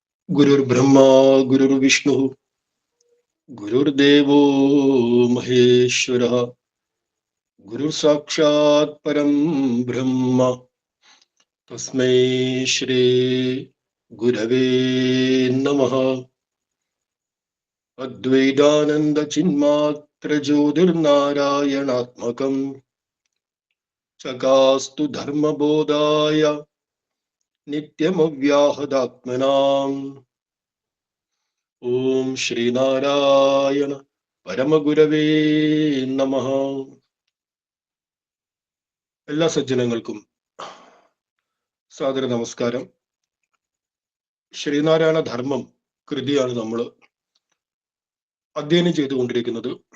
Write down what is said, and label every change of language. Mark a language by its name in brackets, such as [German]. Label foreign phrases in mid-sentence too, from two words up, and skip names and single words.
[Sanskrit] गुरुर्ब्रह्मा गुरुर्विष्णु गुरुर्देवो महेश्वरः गुरुर्साक्षात् परं ब्रह्म तस्मै श्री गुरवे नमः। अद्वैतानंद चिन्मात्र ज्योतिर्नारायणात्मकं चकास्तु धर्मबोधाय नित्यमव्याहदात्मनाम्। ഓം ശ്രീനാരായണ പരമഗുരവേ നമഃ. [Malayalam] എല്ലാ സജ്ജനങ്ങൾക്കും സാദര നമസ്കാരം. ശ്രീനാരായണ ധർമ്മം കൃതിയാണ് നമ്മൾ അധ്യയനം ചെയ്തുകൊണ്ടിരിക്കുന്നത്.